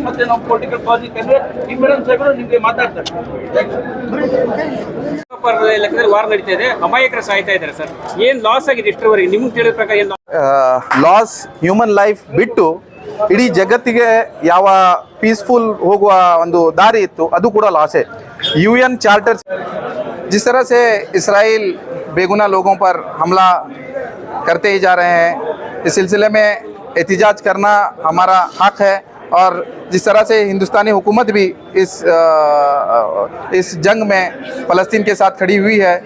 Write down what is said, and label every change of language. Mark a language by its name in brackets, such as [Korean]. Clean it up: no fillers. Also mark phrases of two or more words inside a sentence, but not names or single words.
[Kannada] ಮತ್ತೆ ನಾವು [English] political policy [Kannada] ಇಮ್ರಾನ್ ಸಾಹೇಬರು ನಿಮಗೆ ಮಾತಾಡ್ತಾರೆ. ಲೆಕ್ಕದಲ್ಲಿ ವಾರ್ ನಡೀತಾ ಇದೆ, ಅಮಾಯಕರ ಸಾಯ್ತಾ ಇದ್ದಾರೆ ಸರ್. ಏನ್ ಲಾಸ್ ಆಗಿದೆ ಇಷ್ಟರವರೆಗೆ ನಿಮ್ಗೆ ತಿಳಿದ ಪ್ರಕಾರ? ಏನು ಲಾಸ್, [English] human life [Kannada] ಬಿಟ್ಟು ಇಡೀ ಜಗತ್ತಿಗೆ ಯಾವ ಪೀಸ್ಫುಲ್ ಹೋಗುವ ಒಂದು ದಾರಿ ಇತ್ತು ಅದು ಕೂಡ ಲಾಸೇ. [Urdu] UN چارٹر جس طرح سے اسرائیل بےگناہ لوگوں پر حملہ کرتے ہی جا رہے ہیں، اس سلسلے میں احتجاج کرنا ہمارا حق ہے. اور جس طرح سے ہندوستانی حکومت بھی اس جنگ میں فلسطین کے ساتھ کھڑی ہوئی ہے.